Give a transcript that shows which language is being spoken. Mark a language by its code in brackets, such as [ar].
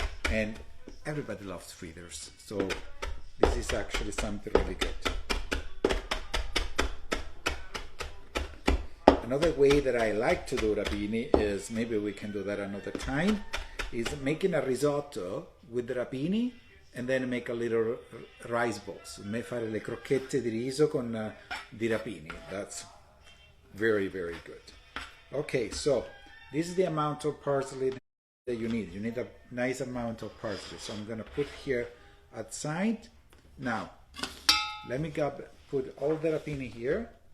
[en] And everybody loves fritters, so this is actually something really good. Another way that I like to do rapini is, maybe we can do that another time, is making a risotto with the rapini and then make a little rice balls. [it] Fare le crocchette di riso con di rapini. [en] That's very, very good. Okay, so this is the amount of parsley that you need. You need a nice amount of parsley. So I'm gonna put here outside. Now, let me put all the rapini here.